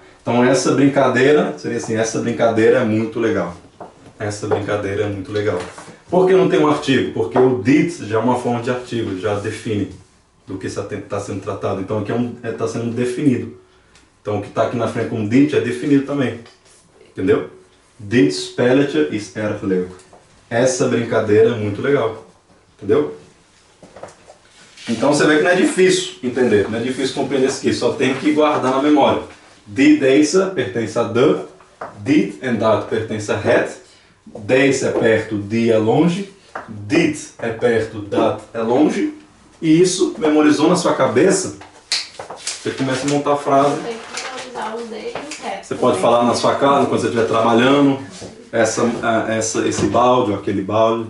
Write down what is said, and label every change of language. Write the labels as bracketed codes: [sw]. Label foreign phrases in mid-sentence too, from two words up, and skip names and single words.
[pt] Então essa brincadeira, seria assim, essa brincadeira é muito legal. Essa brincadeira é muito legal. Por que não tem um artigo? Porque o dit já é uma forma de artigo, já define do que está sendo tratado. Então aqui está sendo definido. Então o que está aqui na frente como dit é definido também. Entendeu? [nl] Dit spelletje is erg leuk. [pt] Essa brincadeira é muito legal. Entendeu? Então você vê que não é difícil entender, não é difícil compreender isso aqui, só tem que guardar na memória. [nl] Die deze [pt] pertence a de, [nl] dit en dat [pt] pertence a het, deze é perto, die é longe, dit é perto, dat é longe, e isso memorizou na sua cabeça, você começa a montar a frase. Você pode falar na sua casa, quando você estiver trabalhando, esse balde ou aquele balde.